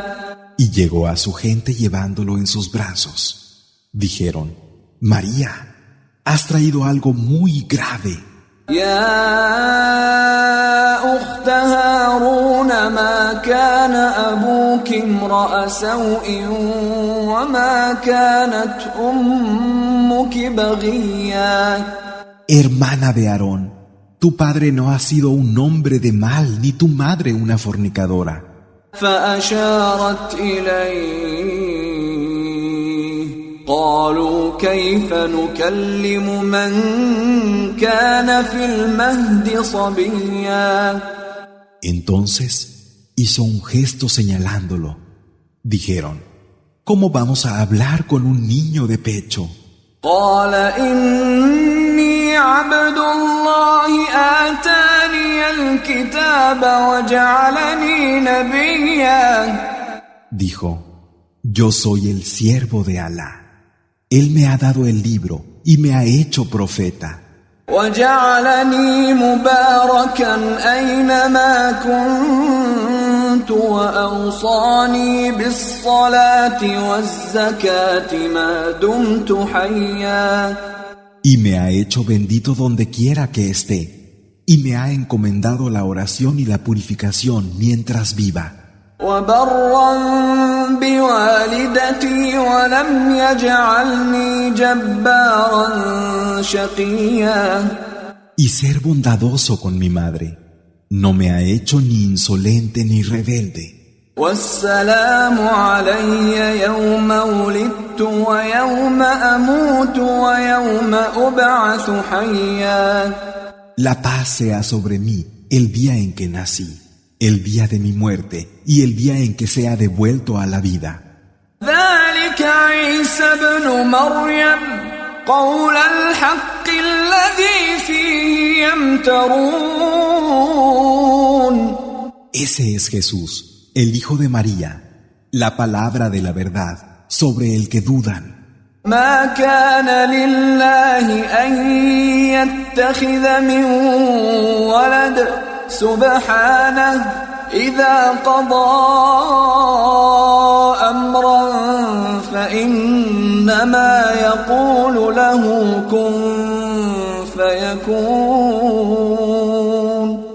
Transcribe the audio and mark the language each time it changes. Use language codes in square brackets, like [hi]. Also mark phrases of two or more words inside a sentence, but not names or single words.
[es] Y llegó a su gente llevándolo en sus brazos. Dijeron: María, has traído algo muy grave. [ar] يا أخت هارون ما كان أبوك امرأ سوء وما كانت أمك بغيا. [es] Hermana de Aarón, tu padre no ha sido un hombre de mal, ni tu madre una fornicadora. [ar] فأشارت إليه قالوا كيف نكلم من كان في المهد صبيا. [es] Entonces hizo un gesto señalándolo. Dijeron: ¿Cómo vamos a hablar con un niño de pecho? [ar] قال إني عبد الله آتاني الكتاب وجعلني نبيا. [es] Dijo: Yo soy el siervo de Alá. Él me ha dado el libro y me ha hecho profeta. [ar] وجعلني مباركا أينما كنت وأوصاني بالصلاة والزكاة ما دمت حيا. [es] Y me ha hecho bendito donde quiera que esté, y me ha encomendado la oración y la purificación mientras viva. [ar] وبرا بوالدتي ولم يجعلني جبارا شقيا. [es] Y ser bondadoso con mi madre. No me ha hecho ni insolente ni rebelde. [ar] والسلام علي يوم ولدت ويوم أموت ويوم أبعث حيا. [es] La paz sea sobre mí el día en que nací, el día de mi muerte y el día en que sea devuelto a la vida. [ar] ذلك عيسى ابن مريم قول الحق الذي فيه يمترون. [es] Ese es Jesús, el Hijo de María, la palabra de la verdad sobre el que dudan. [ar] ما كان لله أن يتخذ من ولد سبحانه إذا قضى أمرا فإنما يقول له كن فيكون.